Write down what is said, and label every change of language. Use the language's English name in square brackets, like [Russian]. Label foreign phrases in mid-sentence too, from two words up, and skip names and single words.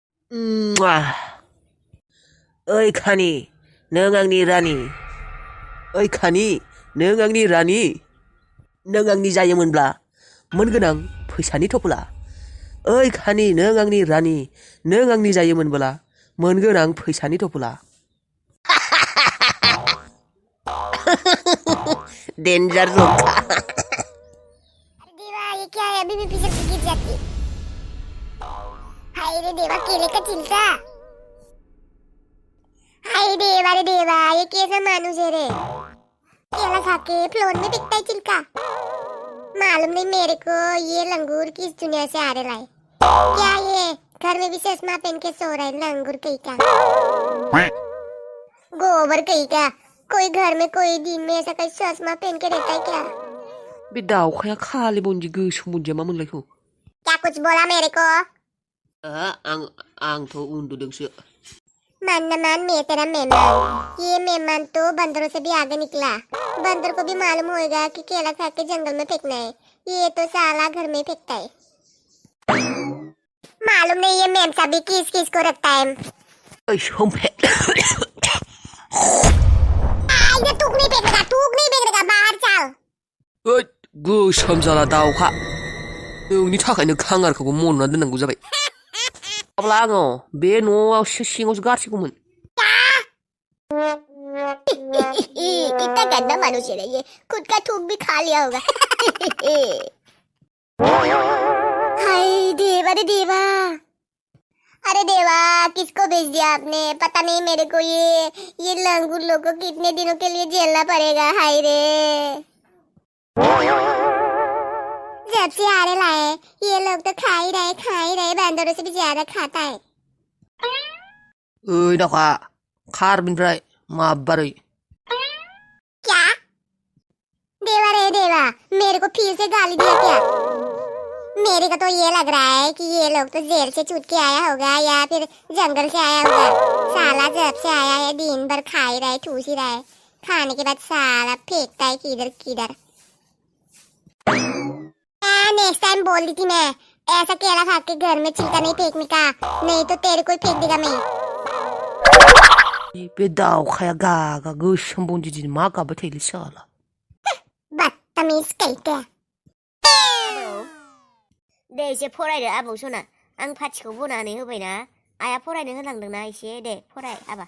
[Bodo] ओइ खानि नों आंनि रानि ओइ खानि नों आंनि रानि नों आंनि जायोमोनब्ला मोनगोनां फैसानि थफुला ओइ खानि नों आंनि रानि नों आंनि जायोमोनब्ला मोनगोनां फैसानि थफुला [English] danger joke [Bodo] था [Hindi] देवा ये क्या है अभी भी पीछे से गिर जाती हाय रे देवा केले का चिल्का हाय देवा रे देवा ये कैसा मानुस है रे केला खा के फ्लोर में बिकता है चिल्का मालूम नहीं मेरे को ये लंगूर किस दुनिया से आ रहा है क्या ये घर में भी चश्मा पहन के सो रहा है लंगूर कहीं का गोबर कहीं का कोई घर में कोई दिन में ऐसा कोई चश्मा पहन के रहता है क्या [Bodo] बे दाउखाया खालि बनजि गोसोम बनजिया मा मोनलायखौ [Hindi] क्या कुछ बोला मेरे को [Bodo] आंथ' उन्दुदोंसो [Hindi] मान न मान मैं तेरा मेहमान ये मेहमान तो बंदरों से भी आगे निकला बंदर को भी मालूम होएगा कि केला खा के जंगल में फेंकना है ये तो साला घर में फेंकता है मालूम नहीं ये मेमसा भी किस किस को रखता है [Bodo] ओइ सोमफे [Hindi] ये थूक नहीं फेंकेगा बाहर चल [Bodo] ओइ गोसोम जाला दाउखा नोंनि थाखायनो खांगारखौबो मनना दोननांगौ जाबाय अब्ला आङो बे न'आव सिङावसो गारसिगौमोन [Hindi] कितना गंदा मनुष्य है ये खुद का थूक भी खा लिया होगा हाय देवा रे देवा अरे देवा किसको भेज दिया आपने पता नहीं मेरे को ये लंगूर लोग को कितने दिनों के लिए झेलना पड़ेगा हाय रे जब से आरे लाए ये लोग तो खा ही रहे बंदरों से भी ज्यादा खाता है [Bodo] ओइ दाउखा खार बिनिफ्राय माबारै [Hindi] क्या देवा रे देवा मेरे को फिर से गाली दिया क्या मेरे को तो ये लग रहा है कि ये लोग तो जेल से छूट के आया होगा या फिर जंगल से आया होगा साला जब से आया है दिन भर खा ही रहा है ठूस ही रहा है खाने के बाद साला फेंकता है किधर किधर [English] next time [Hindi] बोल दी थी मैं ऐसा केला खा के घर में छिलका नहीं फेंकने का नहीं तो तेरे को ही फेंक देगा मैं [Bodo] बे दाउखाया गागा गोसोम बनजिजि मा गाबबाय थायोलै साला [Hindi] बदतमीज कहते [Bodo] दे एसे फरायदो आबौ सना आं फाथिखौ बनानै होबायना आइया फरायनो होलांदोंना एसे दे फराय आबा